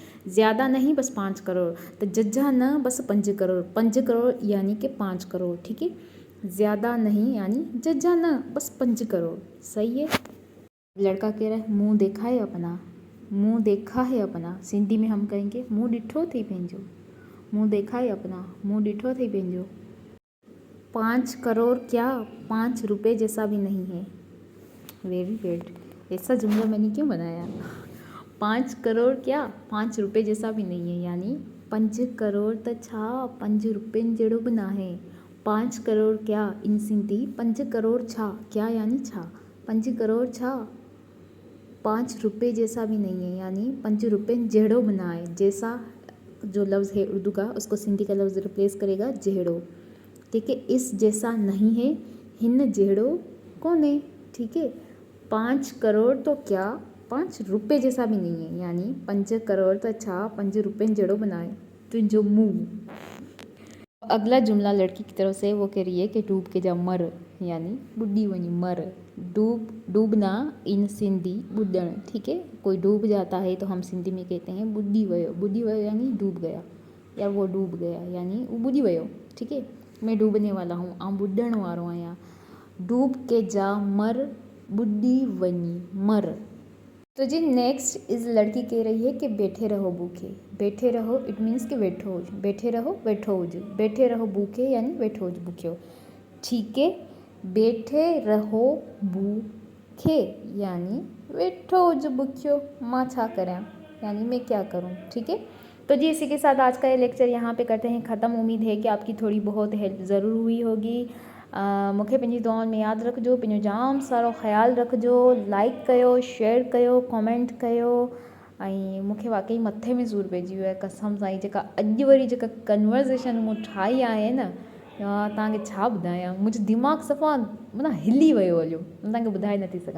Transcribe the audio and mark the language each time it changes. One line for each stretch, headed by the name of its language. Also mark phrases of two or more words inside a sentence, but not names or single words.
Urdu: زیادہ نہیں بس 5 کروڑ، تو
Sindhi: जज्जा न बस 5 करोड़,
Urdu: 5 کروڑ یعنی کہ 5 کروڑ، ٹھیک ہے. زیادہ نہیں یعنی
Sindhi: जज्जा न बस 5 करोड़,
Urdu: صحیح ہے. لڑکا کہہ رہا ہے منہ دیکھا ہے اپنا، منہ دیکھا ہے اپنا، سندھی میں ہم کہیں گے
Sindhi: मुँह डिठो थी पंहिंजो,
Urdu: منہ دیکھا ہے اپنا,
Sindhi: मुँह डिठो थी पंहिंजो।
Urdu: 5 کروڑ کیا 5 روپے جیسا بھی نہیں ہے,
English: very good,
Urdu: ایسا جملہ میں نے کیوں بنایا. 5 کروڑ کیا 5 روپے جیسا بھی نہیں ہے، یعنی
Sindhi: 5 करोड़ त छा 5 रुपयनि जहिड़ो बि न आहे।
Urdu: 5 کروڑ کیا
English: in Sindhi
Sindhi: 5 करोड़ छा,
Urdu: کیا یعنی
Sindhi: छा, 5 करोड़ छा
Urdu: 5 روپے جیسا بھی نہیں ہے، یعنی
Sindhi: 5 रुपयनि जहिड़ो बि न आहे,
Urdu: جیسا جو لفظ ہے اردو کا اس کو سندھی کا لفظ ریپلیس کرے گا जहिड़ो। ٹھیک ہے، اس جیسا نہیں ہے,
Sindhi: हिन जहिड़ो कोन्हे।
Urdu: ٹھیک ہے، 5 کروڑ تو کیا 5 روپے جیسا بھی نہیں ہے، یعنی
Sindhi: 5 करोड़ तो छा 5 रुपये जहिड़ो बनाए तुंहिंजो मुंह।
Urdu: اگلا جملہ لڑکی کی طرف سے، وہ کہہ رہی ہے کہ ڈوب کے جا مر، یعنی
Sindhi: बुढ़ी वनी मर।
Urdu: डूबना
English: in Sindhi
Urdu: बुद्धण। ٹھیک ہے، کوئی ڈوب جاتا ہے تو ہم سندھی میں کہتے ہیں
Sindhi: बुढ़ी वयो। बुढ़ी वयो
Urdu: یعنی ڈوب گیا، یا وہ ڈوب گیا یعنی وہ
Sindhi: बुढ़ी वयो।
Urdu: ٹھیک ہے، میں ڈوبنے والا ہوں,
Sindhi: आउं बुढ़ण वारो आहियां।
Urdu: ڈوب کے جا مر,
Sindhi: बुढ़ी वनी मर।
Urdu: تو جی
English: next is
Urdu: لڑکی کہہ رہی ہے کہ بیٹھے رہو بھوکے. بیٹھے رہو
English: it means
Urdu: कि
Sindhi: वेठो हुज,
Urdu: بیٹھے رہو
Sindhi: वेठो हुज,
Urdu: بیٹھے رہو بھوکے یعنی
Sindhi: वेठो हुज भूखियो।
Urdu: ٹھیک ہے، بیٹھے رہو بھوکے یعنی
Sindhi: वेठो हुज भूखियो, मां छा करें
Urdu: یعنی میں کیا کروں. ٹھیک ہے، تو جی اسی کے ساتھ آج کا یہ لیکچر یہاں پہ کرتے ہیں ختم. امید ہے کہ آپ کی تھوڑی بہت ہیلپ ضرور ہوئی ہوگی.
Sindhi: मूंखे पंहिंजी दुआउनि में यादि रखिजो, पंहिंजो जाम सारो ख़्यालु रखिजो, लाइक कयो, शेयर कयो, कमेंट कयो। ऐं मूंखे वाकई मथे में सूरु पइजी वियो आहे कसम सां। ई जेका अॼु वरी जेका कन्वर्सेशन मूं ठाही आहे न, यार तव्हांखे छा ॿुधायां, मुंहिंजो दिमाग़ु सफ़ा माना हिली वियो हलियो, तव्हांखे ॿुधाए नथी सघां।